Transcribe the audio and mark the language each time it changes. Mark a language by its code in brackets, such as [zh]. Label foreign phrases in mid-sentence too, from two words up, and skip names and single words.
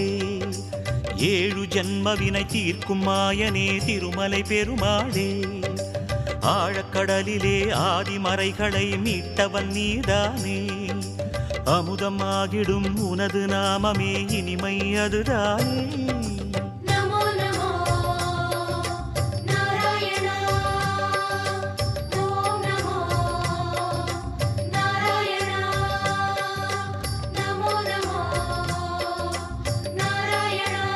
[ta] ஏழு ஜன்மவினை தீர்க்கும் மாயனே திருமலை பெருமாளே, ஆழக்கடலிலே ஆதிமறைகளை மீட்டவன் நீதானே, அமுதமாகிடும் உனது நாமமே இனிமை அதுதானே. [sa] नमो नमो नारायण। ॐ नमो नारायण। नमो नमो नारायण।